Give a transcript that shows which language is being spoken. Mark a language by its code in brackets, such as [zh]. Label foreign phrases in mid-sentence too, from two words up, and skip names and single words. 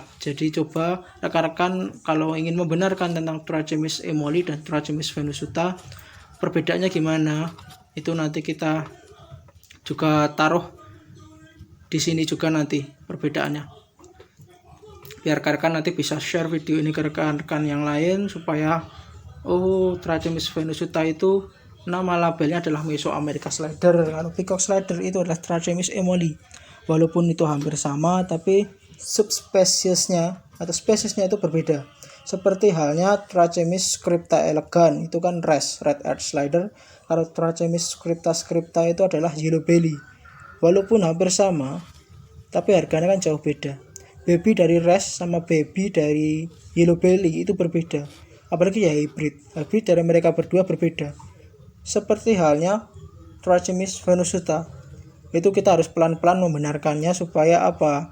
[id] Jadi coba rekan-rekan kalau ingin membenarkan tentang Trachemis Emoli dan Trachemis Venusuta, perbedaannya gimana, itu nanti kita juga taruh di sini juga nanti perbedaannya, biar rekan-rekan nanti bisa share video ini ke rekan-rekan yang lain supaya Trachemis Venusuta itu nama labelnya adalah Mesoamerica Slider. Kalau Peacock Slider itu adalah Trachemis Emoli. Walaupun itu hampir sama, tapi subspesiesnya atau spesiesnya itu berbeda. Seperti halnya Trachemis scripta elegans, itu kan red earth slider. Kalau Trachemis scripta itu adalah yellow belly. Walaupun hampir sama, tapi harganya kan jauh beda. Baby dari res sama baby dari yellow belly itu berbeda. Apalagi ya hybrid dari mereka berdua berbeda. Seperti halnya Trachemis Venusuta, itu kita harus pelan-pelan membenarkannya supaya apa?